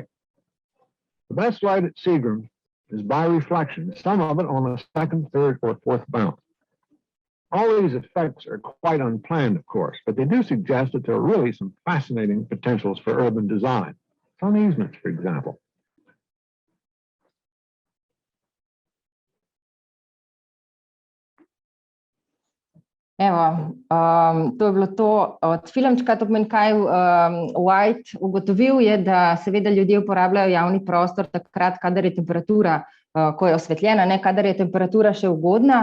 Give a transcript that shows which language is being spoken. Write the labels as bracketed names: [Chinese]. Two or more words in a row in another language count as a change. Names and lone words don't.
[English] The best light at Seagram is by reflection, some of it on the second, third, or fourth bounce. All these effects are quite unplanned, of course, but they do suggest that there are really some fascinating potentials for urban design. Sun easements, for example. [Slovenian] Evo, to je bilo to od filmčka, to pomeni, kaj White ugotovil je, da seveda ljudje uporabljajo javni prostor takrat, kadar je temperatura, ko je osvetljena, ne, kadar je temperatura še ugodna.